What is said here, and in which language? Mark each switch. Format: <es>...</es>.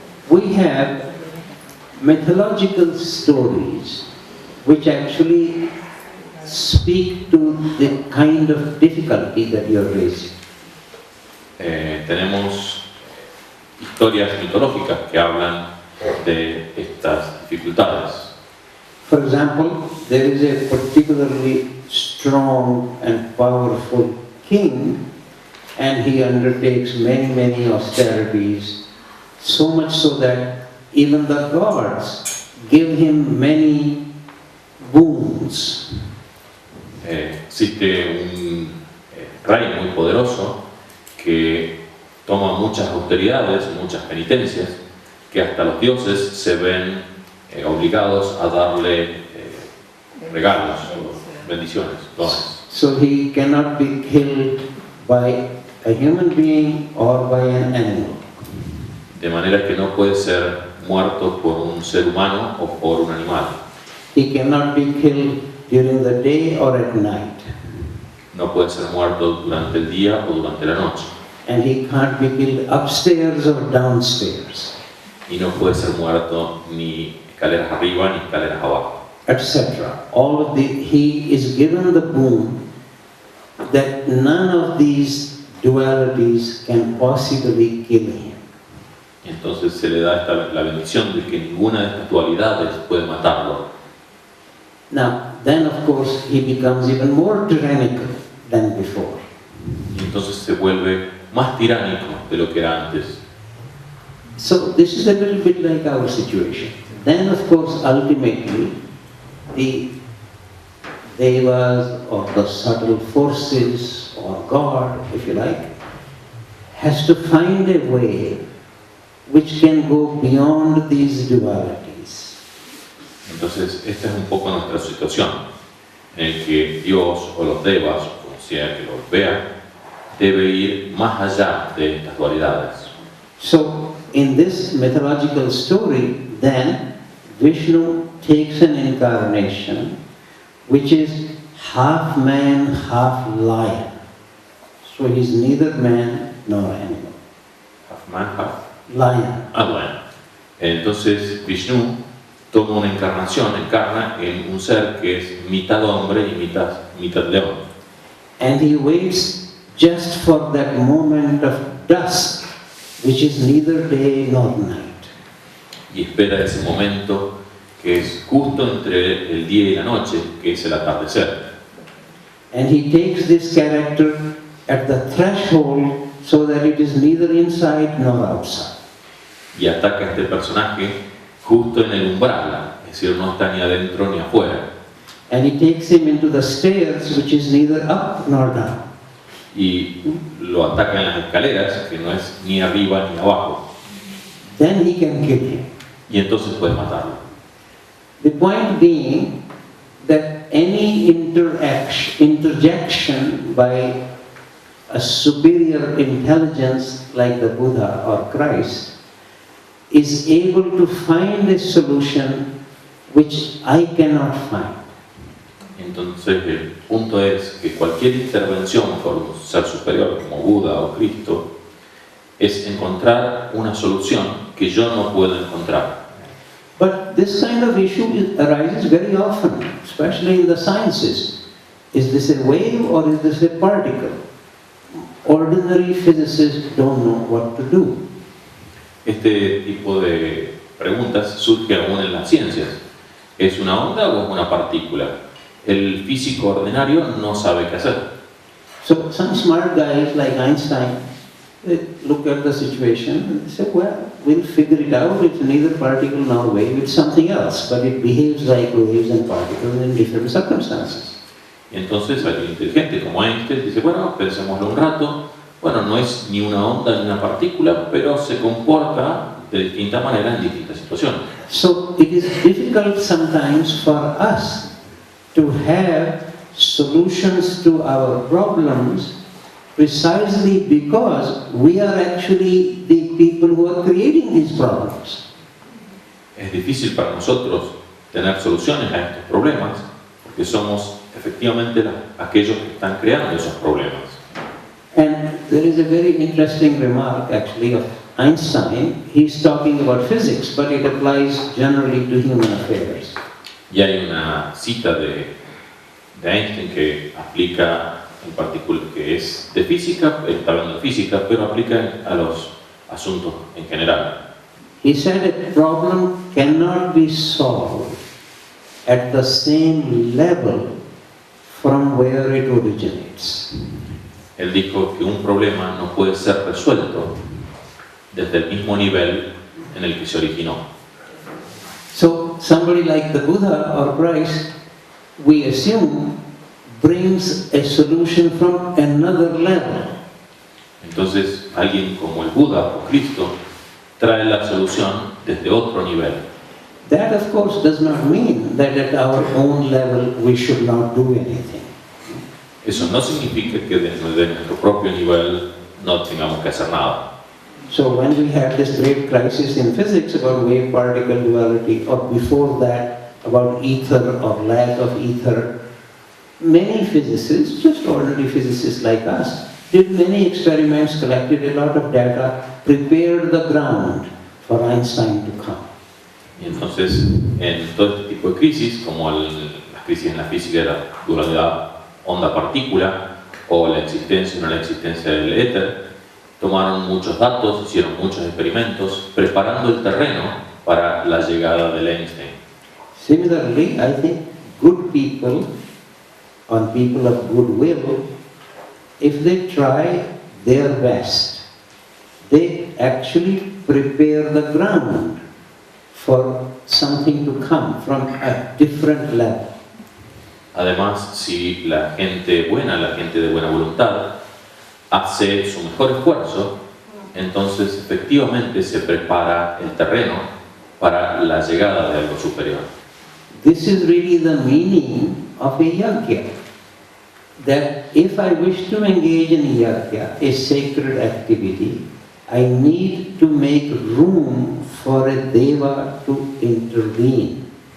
<en>We have mythological stories which actually speak to the kind of difficulty that you are raising.</en> <es>Tenemos historias mitológicas que hablan de estas dificultades.</es> <en>For example, there is a particularly strong and powerful king, and he undertakes many austerities, so much so that even the gods give him many boons.</en> <es>Existe un rey muy poderoso que toma muchas austeridades, muchas penitencias, que hasta los dioses se ven obligados a darle regalos, bendiciones, dones.</es> <en>So he cannot be killed by a human being or by an animal.</en> <es>De manera que no puede ser muerto por un ser humano o por un animal.</es> <en>He cannot be killed during the day or at night.</en> <es>No puede ser muerto durante el día o durante la noche.</es> <en>And he can't be killed upstairs or downstairs,</en> <es>Y no puede ser muerto ni escaleras arriba ni escaleras abajo,</es> <en>etc. All of he is given the boon that none of these dualities can possibly kill him.</en> <es>Y entonces se le da la bendición de que ninguna de estas dualidades puede matarlo.</es> <en>Now, then of course he becomes even more tyrannical than before.</en> <es>Y entonces se vuelve más tiránico de lo que era antes.</es> <en>So this is a little bit like our situation. Then of course ultimately the devas or the subtle forces or God, if you like, has to find a way which can go beyond these dualities.</en> <es>Entonces esta es un poco nuestra situación, en el que Dios o los devas, o como sea que los vea, debe ir más allá de estas dualidades.</es> <en>So in this mythological story, then Vishnu takes an incarnation which is half man, half lion. So he's neither man nor animal. Half man, half Lion.</en> <es>bueno. Entonces Vishnu toma una encarnación, encarna en un ser que es mitad hombre y mitad león.</es> <en>And he waits just for that moment of dusk, which is neither day nor night.</en> <es>Y espera ese momento que es justo entre el día y la noche, que es el atardecer.</es> <en>And he takes this character at the threshold so that it is neither inside nor outside.</en> <es>Y ataca a este personaje justo en el umbral, es decir, no está ni adentro ni afuera.</es> <en>And he takes him into the stairs, which is neither up nor down.</en> <es>Y lo ataca en las escaleras, que no es ni arriba ni abajo.</es> <en>Then he can kill him.</en> <es>Y entonces puede matarlo.</es> <en>The point being that any interjection by a superior intelligence like the Buddha or Christ is able to find a solution which I cannot find.</en> <es>Entonces el punto es que cualquier intervención por un ser superior como Buda o Cristo es encontrar una solución que yo no puedo encontrar.</es> <en>But this kind of issue arises very often, especially in the sciences. Is this a wave or is this a particle? Ordinary physicists don't know what to do.</en> <es>Este tipo de preguntas surge aún en las ciencias. ¿Es una onda o es una partícula? El físico ordinario no sabe qué hacer.</es> <en>So some smart guys like Einstein, they look at the situation and say, well, we'll figure it out. It's neither particle nor wave, it's something else, but it behaves like waves and particles in different circumstances.</en> <es>Y entonces alguien inteligente como Einstein dice, bueno, pensémoslo un rato. Bueno, no es ni una onda ni una partícula, pero se comporta de distinta manera en distintas situaciones.</es> <en>So it is difficult sometimes for us to have solutions to our problems precisely because we are actually the people who are creating these problems.</en> <es>Es difícil para nosotros tener soluciones a estos problemas porque somos efectivamente aquellos que están creando esos problemas.</es> <en>And there is a very interesting remark actually of Einstein. He's talking about physics, but it applies generally to human affairs.</en> <es>Y hay una cita de Einstein que aplica en particular, que es de física, él está hablando de física, pero aplica a los asuntos en general.</es> <en>He said a problem cannot be solved at the same level from where it originates.</en> <es>Él dijo que un problema no puede ser resuelto desde el mismo nivel en el que se originó.</es> <en>So somebody like the Buddha or Christ, we assume, brings a solution from another level.</en> <es>Entonces, alguien como el Buda o Cristo trae la solución desde otro nivel.</es> <en>That of course does not mean that at our own level we should not do anything.</en> <es>Eso no significa que desde nuestro propio nivel no tengamos que hacer nada.</es> <en>So when we had this great crisis in physics about wave-particle duality, or before that about ether or lack of ether, many physicists, just ordinary physicists like us, did many experiments, collected a lot of data, prepared the ground for Einstein to come.</en> <es>Y entonces, en todo este tipo de crisis, como las crisis en la física de la dualidad onda-partícula, o la existencia o no la existencia del éter, tomaron muchos datos, hicieron muchos experimentos, preparando el terreno para la llegada del Einstein.</es> <en>Similarly, I think good people, or people of goodwill, if they try their best, they actually prepare the ground for something to come from a different level.</en> <es>Además, si la gente buena, la gente de buena voluntad, hace su mejor esfuerzo, entonces efectivamente se prepara el terreno para la llegada de algo superior.</es> <en>This is really the meaning of a yajna. That if I wish to engage in yajna, a sacred activity, I need to make room for a deva to intervene.</en>